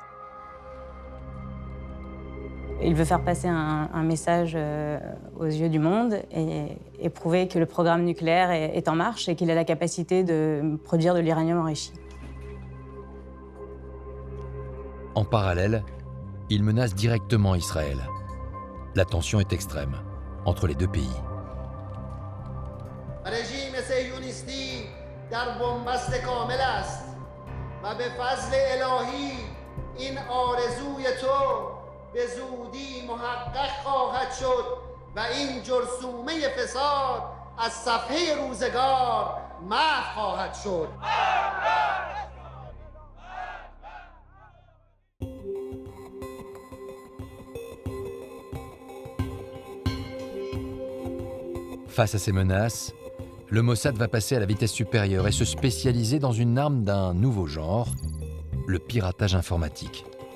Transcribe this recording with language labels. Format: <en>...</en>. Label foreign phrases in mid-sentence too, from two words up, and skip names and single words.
<fr>Il veut faire passer un message aux yeux du monde et prouver que le programme nucléaire est en marche et qu'il a la capacité de produire de l'uranium enrichi. En parallèle, il menace directement Israël. La tension est extrême entre les deux pays.</fr> <fa>رژیم صهیونیستی در بنبست کامل است و به فضل الهی این آرزوی تو به زودی محقق خواهد شد و این جرثومه فساد از صفحه روزگار محو خواهد شد.</fa> <fr>Face à ces menaces, le Mossad va passer à la vitesse supérieure et se spécialiser dans une arme d'un nouveau genre, le piratage informatique.</fr>